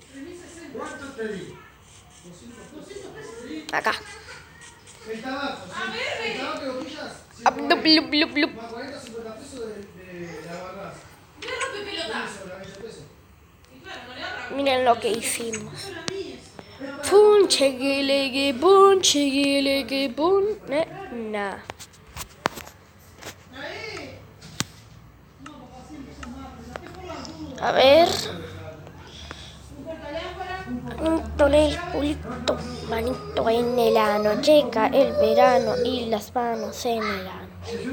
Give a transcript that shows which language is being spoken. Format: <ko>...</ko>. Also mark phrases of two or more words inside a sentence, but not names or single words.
<es>Acá. Miren lo que hicimos. Pun, cheguelegue, pun, cheguelegue, pun. Nah. A ver. Manito en el culito, manito en el ano. Llega el verano y las manos en el ano.</es>